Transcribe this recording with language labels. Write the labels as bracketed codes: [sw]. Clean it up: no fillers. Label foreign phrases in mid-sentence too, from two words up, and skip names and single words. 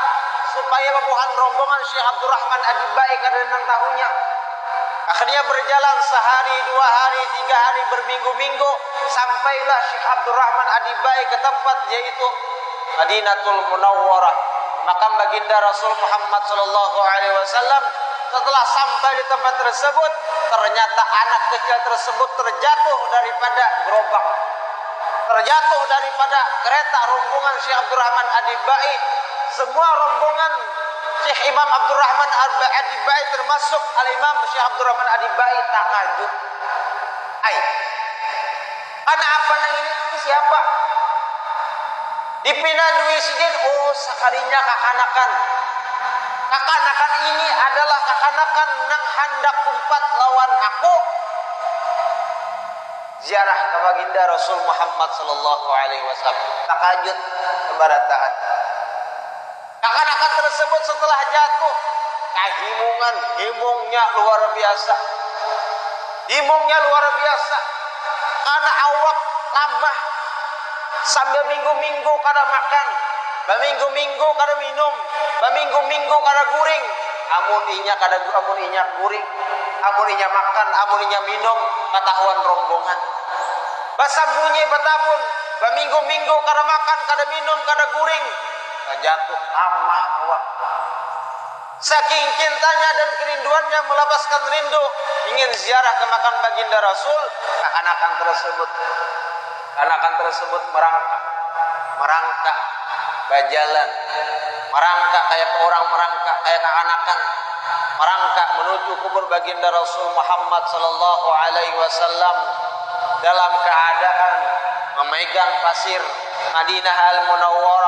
[bjn] Supaya babuhan rombongan Syekh Abdurrahman Ad-Dibai kada nang tahunya. [id] Akhirnya berjalan sehari, 2 hari, 3 hari, berminggu-minggu, sampailah Syekh Abdurrahman Ad-Dibai ke tempat yaitu Madinatul Munawwarah, makam baginda Rasul Muhammad [ar] صلى الله عليه وسلم. [id] Setelah sampai di tempat tersebut, ternyata anak kecil tersebut terjatuh daripada gerobak, terjatuh daripada kereta rombongan Syekh Abdurrahman Ad-Dibai. Semua rombongan Syekh Imam Abdurrahman Ad-Dibai termasuk Al-Imam Syekh Abdurrahman Ad-Dibai takajub. Karena apa nang ini siapa? [bjn] Dipindah duit sidin, sekalinya kakanakan. Kakanakan ini adalah kakanakan nang hendak umpat lawan aku. [id] Ziarah ke baginda Rasul Muhammad [ar] صلى الله عليه وسلم. [bjn] Takajud kebarataan. Kakanakan tersebut setelah jatuh, himungnya luar biasa. Himungnya luar biasa. Karena awak tambah. Sambil minggu-minggu kada makan, baminggu-minggu kada minum, baminggu-minggu kada guring. Amun inya guring, amun inya makan, amun inya minum, ketahuan rombongan. Basambunyi batabun, baminggu-minggu kada makan, kada minum, kada guring. Jatuh amah awak. [id] Saking cintanya dan kerinduannya melapaskan rindu, ingin ziarah ke makam baginda Rasul, anak-anak tersebut merangkak berjalan, merangkak kayak orang merangkak kayak kekanakan, merangkak menuju kubur baginda Rasul Muhammad [ar] صلى الله عليه وسلم [id] dalam keadaan memegang pasir Madinah Al-Munawwarah.